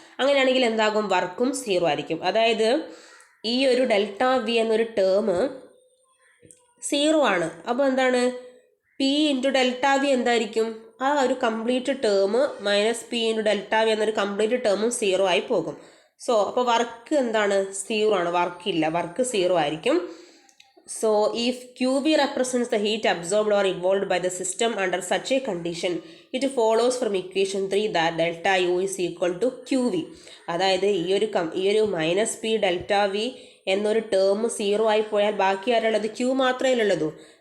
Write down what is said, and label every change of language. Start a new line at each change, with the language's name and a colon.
Malayalam: അങ്ങനെയാണെങ്കിൽ എന്താകും? വർക്കും 0 ആയിരിക്കും. അതായത് ഈ ഒരു ഡെൽറ്റ വി എന്നൊരു ടേം 0 ആണ്. അപ്പോൾ എന്താണ്? പി ഇൻറ്റു ഡെൽറ്റ വി എന്തായിരിക്കും? ആ ഒരു complete term minus P into delta V എന്നൊരു കംപ്ലീറ്റ് ടേമും 0 ആയി പോകും. സോ അപ്പോൾ വർക്ക് എന്താണ്? 0 ആണ്, വർക്കില്ല, വർക്ക് 0 ആയിരിക്കും.
English: So if QV represents the heat absorbed or evolved by the system under such a condition, it follows from equation 3 that delta U is equal to QV.
Malayalam: അതായത് ഈ ഒരു minus P delta V എന്നൊരു term 0 ആയി പോയാൽ ബാക്കി ആരുള്ളത്? Q മാത്രമേ ഉള്ളൂ.